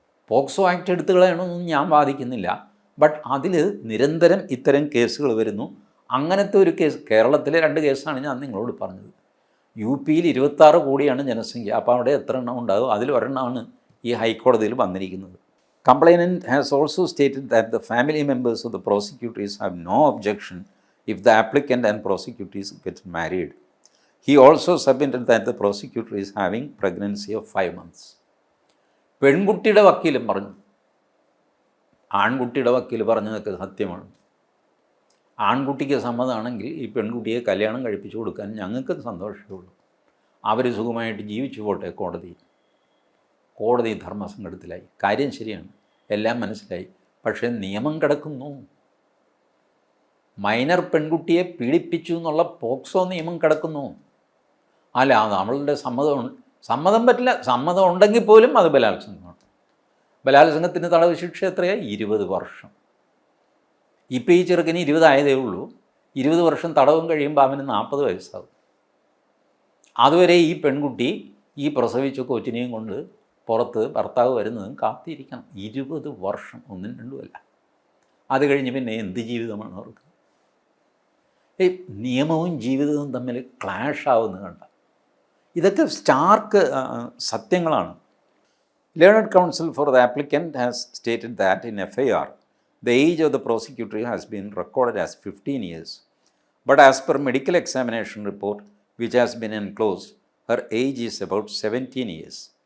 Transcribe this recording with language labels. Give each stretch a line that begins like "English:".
Malayalam: POCSO act എടുത്തു കളയണമെന്നൊന്നും ഞാൻ വാദിക്കുന്നില്ല. But അതിൽ നിരന്തരം ഇത്തരം കേസുകൾ വരുന്നു. അങ്ങനത്തെ ഒരു കേസ് കേരളത്തിലെ 2 കേസാണ് ഞാൻ നിങ്ങളോട് പറഞ്ഞത്. UP 26 കോടിയാണ് ജനസംഖ്യ. അപ്പോൾ അവിടെ എത്ര എണ്ണം ഉണ്ടാകും? അതിൽ ഒരെണ്ണമാണ് ഈ ഹൈക്കോടതിയിൽ വന്നിരിക്കുന്നത്.
English: Complainant has also stated that the family members of the prosecutors have no objection if the applicant and prosecutors get married. He also submitted that the prosecutor is having pregnancy of 5 months.
Malayalam: പെൺകുട്ടിയുടെ വക്കീലും പറഞ്ഞു, ആൺകുട്ടിയുടെ വക്കീൽ പറഞ്ഞതൊക്കെ സത്യമാണ്. ആൺകുട്ടിക്ക് സമ്മതമാണെങ്കിൽ ഈ പെൺകുട്ടിയെ കല്യാണം കഴിപ്പിച്ചു കൊടുക്കാൻ ഞങ്ങൾക്ക് സന്തോഷമേ ഉള്ളൂ. അവർ സുഖമായിട്ട് ജീവിച്ചു പോട്ടെ. കോടതി ധർമ്മസങ്കടത്തിലായി. കാര്യം ശരിയാണ്, എല്ലാം മനസ്സിലായി. പക്ഷേ നിയമം കിടക്കുന്നു. മൈനർ പെൺകുട്ടിയെ പീഡിപ്പിച്ചു എന്നുള്ള പോക്സോ നിയമം കിടക്കുന്നു. അല്ല, അവളുടെ സമ്മതം പറ്റില്ല. സമ്മതം ഉണ്ടെങ്കിൽ പോലും അത് ബലാത്സംഗമാണ്. ബലാത്സംഗത്തിന് തടവ് ശിക്ഷ എത്രയാണ്? 20 വർഷം. ഇപ്പോൾ ഈ ചെറുക്കന് 20 ആയതേ ഉള്ളൂ. 20 വർഷം തടവും കഴിയുമ്പോൾ അവന് 40 വയസ്സാകും. അതുവരെ ഈ പെൺകുട്ടി ഈ പ്രസവിച്ച കൊച്ചിനെയും കൊണ്ട് പുറത്ത് ഭർത്താവ് വരുന്നതും കാത്തിരിക്കണം. 20 വർഷം, 1-2 അല്ല. അത് കഴിഞ്ഞ് പിന്നെ എന്ത് ജീവിതമാണ് അവർക്ക്? നിയമവും ജീവിതവും തമ്മിൽ ക്ലാഷ് ആവുന്നത് കണ്ട. ഇതൊക്കെ Stark സത്യങ്ങളാണ്.
English: Learned counsel for the applicant has stated that in FIR, the age of the prosecutor has been recorded as 15 years. But as per medical examination report, which has been enclosed, her age is about 17 years.